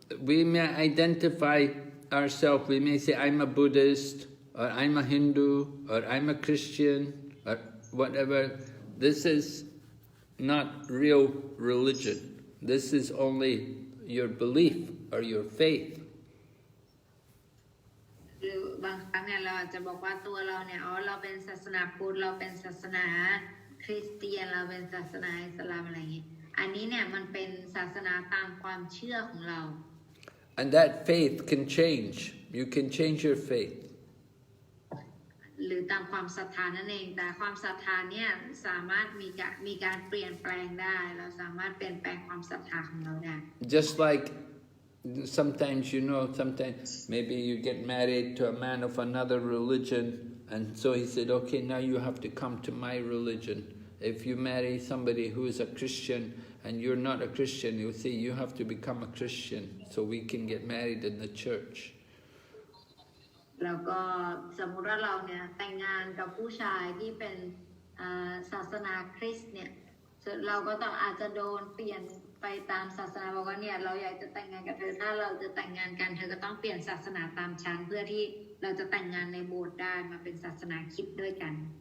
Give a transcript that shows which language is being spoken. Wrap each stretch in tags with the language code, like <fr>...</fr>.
<en>We may identify ourselves, we may say, I'm a Buddhist, or I'm a Hindu, or I'm a Christian, or whatever. This is not real religion. This is only your belief or your faith.</en> <th>หรือบางครั้งเนี่ยเราอาจจะบอกว่าตัวเราเนี่ยเราเป็นศาสนาพุทธเราเป็นศาสนาคริสเตียนเราเป็นศาสนาอิสลามอะไรอย่างนี้อันนี้เนี่ยมันเป็นศาสนาตามความเชื่อของเรา</th> <en>And that faith can change. You can change your faith.</en> <th>หรือตามความศรัทธานั่นเองแต่ความศรัทธาเนี่ยสามารถมีการเปลี่ยนแปลงได้เราสามารถเปลี่ยนแปลงความศรัทธาของเราได้</th> <en>Just like sometimes, sometimes maybe you get married to a man of another religion, and so he said, okay, now you have to come to my religion. If you marry somebody who is a Christian and you're not a Christian, he'll say, you have to become a Christian so we can get married in the church.</en> <th>แล้วก็สมมุติว่าเราเนี่ยแต่งงานกับผู้ชายที่เป็นศาสนาคริสต์เนี่ยเราก็ต้องอาจจะโดนเปลี่ยนไปตามศาสนาบอกว่าเนี่ยเราอยากจะแต่งงานกับเธอถ้าเราจะแต่งงานกันเธอก็ต้องเปลี่ยนศาสนาตามฉันเพื่อที่เราจะแต่งงานในโบสถ์ได้มาเป็นศาสนาคริสต์ด้วยกัน</th>